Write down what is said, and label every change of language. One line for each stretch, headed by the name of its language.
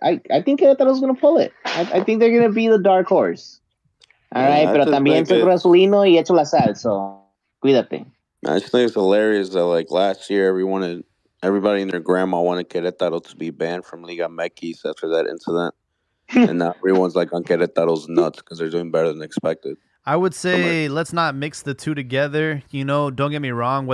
English: I think Querétaro's going to pull it. I think they're going to be the dark horse. All right,
Spanish: pero también soy gasolino y echo la sal,
English: so
Spanish: cuídate.
English: I just think it's hilarious that like last year everybody and their grandma wanted Querétaro to be banned from Liga MX after that incident. And now everyone's like on Querétaro's nuts because they're doing better than expected. I would say let's not mix the two together. Don't get me wrong.